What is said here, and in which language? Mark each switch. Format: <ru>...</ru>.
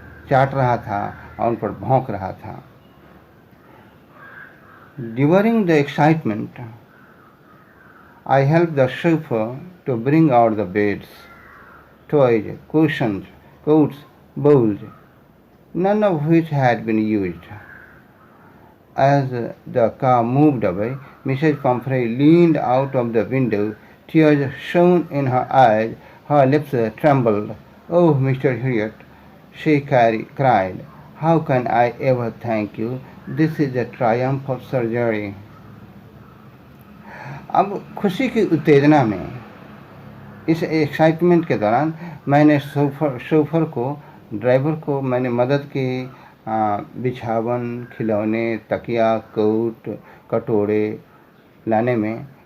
<hi>चाट रहा था और उन पर भौंक रहा था।</hi> <en>During the excitement, I helped the chauffeur to bring out the beds, toys, cushions, coats, bowls, none of which had been used. As the car moved away, Mrs. Pumphrey leaned out of the window. Tears shone in her eyes. Her lips trembled. "Oh, Mr. Harriet," she cried, "how can I ever thank you? This is the triumph of surgery."</en> <hi>अब खुशी की उत्तेजना में, इस excitement के दौरान मैंने chauffeur को, ड्राइवर को मैंने मदद की। बिछावन, खिलौने, तकिया, कोट, कटोरे लाने में।</hi>